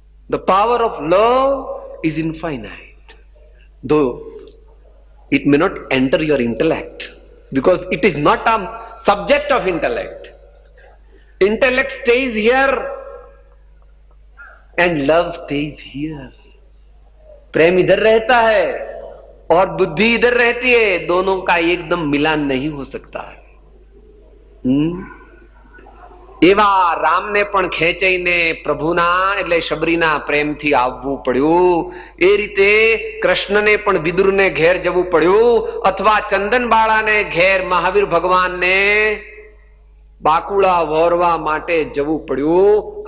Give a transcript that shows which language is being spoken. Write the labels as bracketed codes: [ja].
[en] The power of love is infinite. Though it may not enter your intellect, because it is not a subject of intellect. Intellect stays here and love stays here. [hi] प्रेम इधर रहता है और बुद्धि इधर रहती है, दोनों का एकदम मिलान नहीं हो सकता है. [gu] એવા રામને પણ ખેંચાઈને પ્રભુના એટલે શબરીના પ્રેમથી આવવું પડ્યું. એ રીતે કૃષ્ણને પણ વિદુરને ઘેર જવું પડ્યું, અથવા ચંદનબાળાને ઘેર મહાવીર ભગવાનને બાકુળા વોરવા માટે જવું પડ્યું.